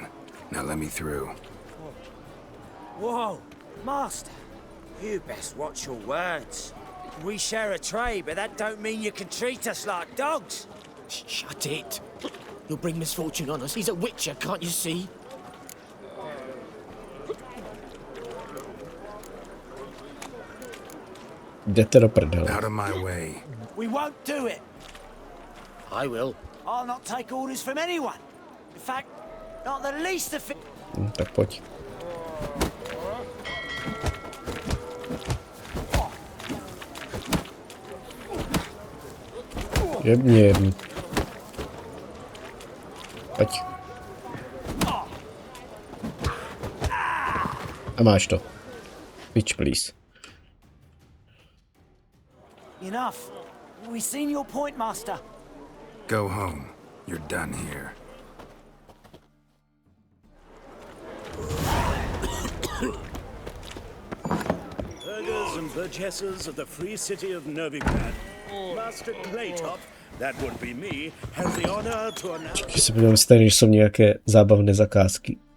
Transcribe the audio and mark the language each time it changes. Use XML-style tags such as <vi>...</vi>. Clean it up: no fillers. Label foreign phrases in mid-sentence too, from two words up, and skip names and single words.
<en>Now let me through. Whoa, Master. You best watch your words. We share a trade, but that don't mean you can treat us like dogs. Shut it. You'll bring misfortune on us. He's a witcher, can't you see?</en> <cs>Jdete do prdele.</cs> <en>Out of my way. We won't do it. I will. I'll not take orders from anyone. In fact, not the least of it.</en> <cs>Tak pojď. Jebni. Pojď. A máš to.</cs> <en>Bitch, please. Enough. We've seen your point, Master. Go home. You're done here. Burghers and burgesses of the free city of Novigrad. Master Claytop, that would be me, has the honor to announce...</en> <cs>Že se budeme stejně, že jsou nějaké zábavné zakázky.</cs>